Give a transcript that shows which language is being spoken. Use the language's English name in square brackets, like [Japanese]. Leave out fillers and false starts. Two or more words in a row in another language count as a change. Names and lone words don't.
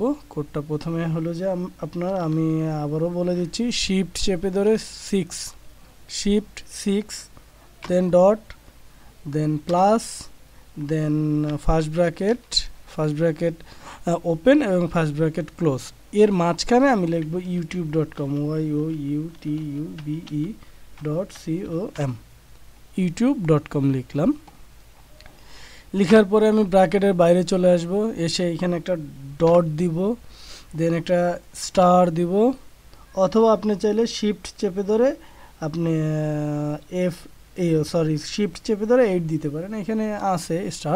[Bangla] কোডটা প্রথমে হলো যে আমি আবারও বলে দিচ্ছি, শিফট চেপে ধরে 6, [English] then dot, then plus, then first bracket open [Bangla] এবং [English] first bracket close. [Bangla] এর মাঝখানে আমি লিখব youtube.com, youtube.com, youtube.com লিখলাম। লিখার পরে আমি ব্র্যাকেটের বাইরে চলে আসব, এসে এখানে একটা ডট দিব, দেন একটা স্টার দিব, অথবা আপনি চাইলে শিফট চেপে ধরে আপনি শিফট চেপে ধরে 8 দিতে পারেন, এখানে আছে স্টার।